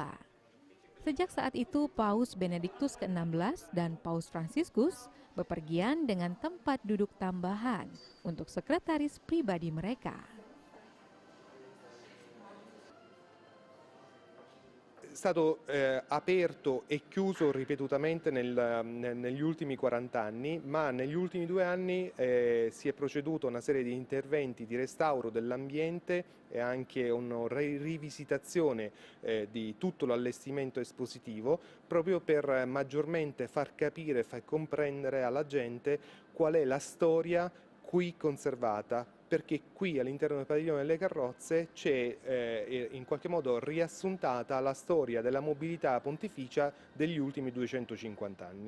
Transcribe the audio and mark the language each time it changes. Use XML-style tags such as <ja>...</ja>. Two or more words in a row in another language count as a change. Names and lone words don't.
<id>Sejak saat itu, Paus Benediktus ke-16 dan Paus Fransiskus bepergian dengan tempat duduk tambahan untuk sekretaris pribadi mereka.</id> <it>stato aperto e chiuso ripetutamente negli ultimi 40 anni, ma negli ultimi 2 anni si è proceduto a una serie di interventi di restauro dell'ambiente e anche una rivisitazione di tutto l'allestimento espositivo, proprio per maggiormente far capire e far comprendere alla gente qual è la storia qui conservata, perché qui all'interno del padiglione delle carrozze c'è in qualche modo riassuntata la storia della mobilità pontificia degli ultimi 250 anni.</it>